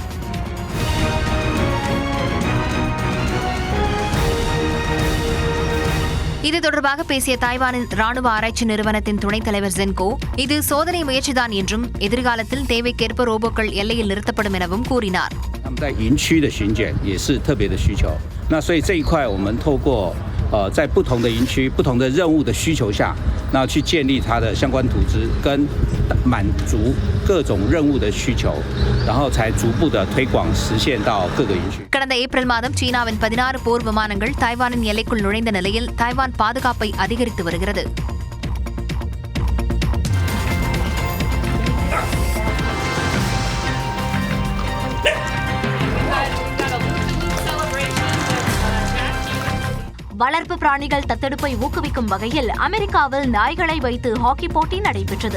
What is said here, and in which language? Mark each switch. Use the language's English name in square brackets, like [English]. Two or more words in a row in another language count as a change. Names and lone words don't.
[Tamil] இது தொடர்பாக பேசிய தைவானின் ராணுவ ஆராய்ச்சி நிறுவனத்தின் துணைத் தலைவர் ஜென்கோ, இது சோதனை முயற்சிதான் என்றும் எதிர்காலத்தில் தேவைக்கேற்ப ரோபோக்கள் எல்லையில் நிறுத்தப்படும் எனவும் கூறினார். [Chinese] 在营区的巡检也是特别的需求，那所以这一块我们透过在不同的营区、不同的任务的需求下，那去建立它的相关组织，跟满足各种任务的需求，然后才逐步的推广实现到各个营区。 [Tamil] கடந்த ஏப்ரல் மாதம் சீனாவின் 16 போர் விமானங்கள் தைவானின் எல்லைக்குள் நுழைந்த நிலையில் தைவான் பாதுகாப்பை அதிகரித்து வருகிறது. வளர்ப்பு பிராணிகள் தத்தெடுப்பை ஊக்குவிக்கும் வகையில் அமெரிக்காவில் நாய்களை வைத்து ஹாக்கி போட்டி நடைபெற்றது.